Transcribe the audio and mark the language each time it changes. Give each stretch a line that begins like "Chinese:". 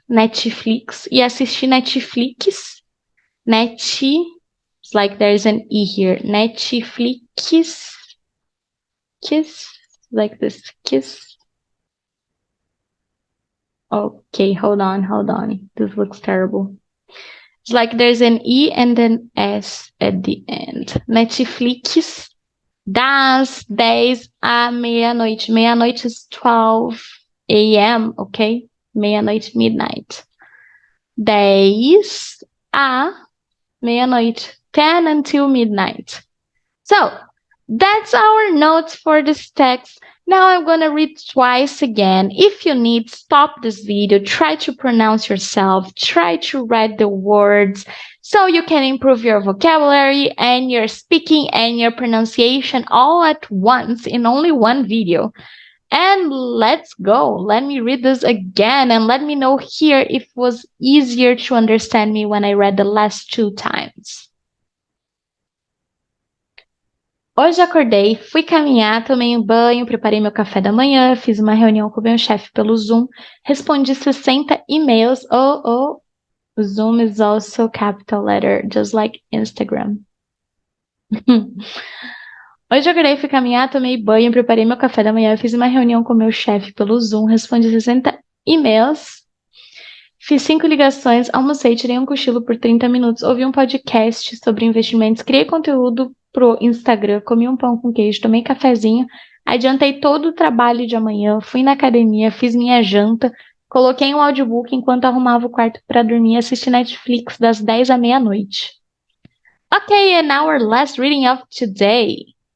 Portuguese: E assisti Netflix.
English: It's like there's an E here. Netflix. Kiss, like this, kiss. Okay, hold on. This looks terrible. It's like there's an E and then S at the end.
Portuguese: Netflix, das 10 à meia-noite.
English: Meia-noite is 12 a.m., okay?
Portuguese: Meia-noite, midnight. 10 à meia-noite.
English: 10 until midnight. So, that's our notes for this text. Now I'm going to read twice again. If you need, stop this video, try to pronounce yourself, try to read the words so you can improve your vocabulary and your speaking and your pronunciation all at once in only one video. And let's go. Let me read this again and let me know here if it was easier to understand me when I read the last 2 times.
Portuguese: Hoje acordei, fui caminhar, tomei banho, preparei meu café da manhã, fiz uma reunião com meu chefe pelo Zoom, respondi 60 e-mails.
English: Zoom is also capital letter, just like Instagram.
Portuguese: Hoje acordei, fui caminhar, tomei banho, preparei meu café da manhã, fiz uma reunião com meu chefe pelo Zoom, respondi 60 e-mails, fiz 5 ligações, almocei, tirei um cochilo por 30 minutos, ouvi um podcast sobre investimentos, criei conteúdo pro Instagram, comi um pão com queijo, tomei cafezinho, adiantei todo o trabalho de amanhã, fui na academia, fiz minha janta, coloquei um audiobook enquanto arrumava o quarto para dormir e assisti Netflix das 10 à meia-noite.
English: Okay, and our last reading of today.